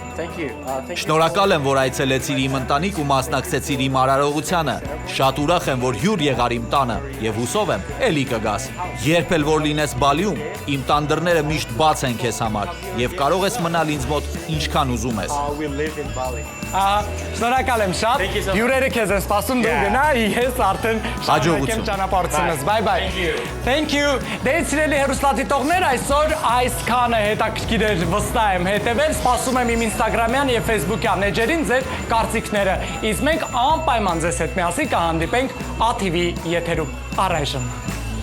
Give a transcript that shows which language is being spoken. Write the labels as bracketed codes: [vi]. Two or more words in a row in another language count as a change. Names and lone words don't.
[hy] Շնորհակալ եմ, որ այցելեցիր իմ ընտանիք ու մասնակցեցիր իմ արարողությանը։ Շատ ուրախ եմ, որ հյուր եղար իմ տանը եւ հուսով եմ, էլի կգաս։ Երբ էլ որ լինես Բալիում, իմ տան դռները միշտ բաց են քեզ համար եւ կարող ես մնալ ինձ մոտ ինչքան ուզում ես։ Շնորհակալ եմ շատ։ Հյուրերը քեզ են սպասում, դու գնա, ես արդեն Հաջողություն։ [en] ճանապարհությունս։ Bye bye. Thank you. [hy] Դե սիրելի հեռուստադիտողներ, այսօր այսքանը հետաքրքիր էր, վստահ եմ, հետևել, սպասում եմ իմ Instagram-յան եւ Facebook-յան էջերին ձեր կարծիքները։ Իսկ մենք անպայման ձեզ հետ միասին կհանդիպենք ATV եթերում։ Առայժմ